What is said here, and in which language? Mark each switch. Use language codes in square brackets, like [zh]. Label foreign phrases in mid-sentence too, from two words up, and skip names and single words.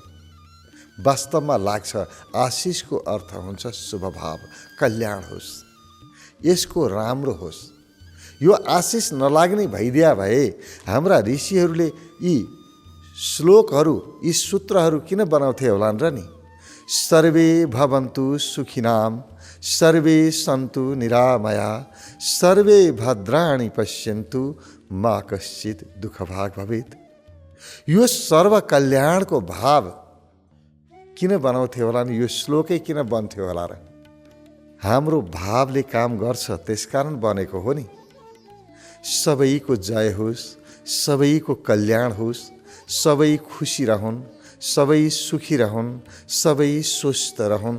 [ne] वास्तवमा लाग्छ आशिषको अर्थ हुन्छ शुभभाव, कल्याण होस्, यसको राम्रो होस्। यो आशिष नलाग्ने भइदिया भए हाम्रा ऋषिहरूले यी श्लोकहरू, यी सूत्रहरू किन बनाउँथे होलान् र नि? [sa] सर्वे भवन्तु सुखिनाम, सर्वे सन्तु निरामया, सर्वे भद्राणि पश्यन्तु, मा कश्चित् दुःखभाग् भवेत्। [ne] यो सर्व कल्याणको भाव किन बनाउँथे होला नि? यो श्लोकै किन बन्थ्यो होला र? हाम्रो भावले काम गर्छ, त्यसकारण बनेको हो नि। सबैको जय होस्, सबैको कल्याण होस्, सबै खुसी रहन्, सबै सुखी रहन्, सबै स्वस्थ रहन्।